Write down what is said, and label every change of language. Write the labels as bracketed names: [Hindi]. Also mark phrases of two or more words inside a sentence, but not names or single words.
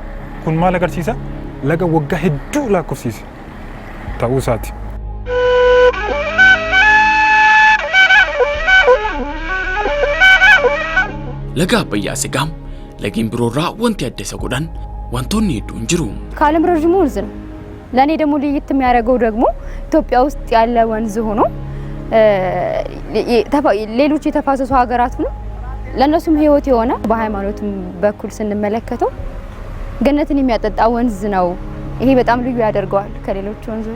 [Oromo] Kun maal agarsiisa? Laga waggaa hedduu lakkoofsiise ta'uu isaati. Laga Abbayyaa Sigaam lagiin biroorraa wanti adda isa godhan wantoonni hedduun jiru። [Amharic] ከዓለም ረዥሙ ወንዝ ነው። ለኔ ደግሞ ለየት የሚያደርገው ደግሞ ኢትዮጵያ ውስጥ ያለ ወንዝ ሆኖ ሌሎች የተፋሰሱ ሀገራት ነው ለነሱም ህይወት የሆነ በሃይማኖትም በኩል ስንመለከተው ገነትን የሚያጠጣ ወንዝ ነው። ይሄ በጣም ልዩ ያደርገዋል ከሌሎች ወንዞች።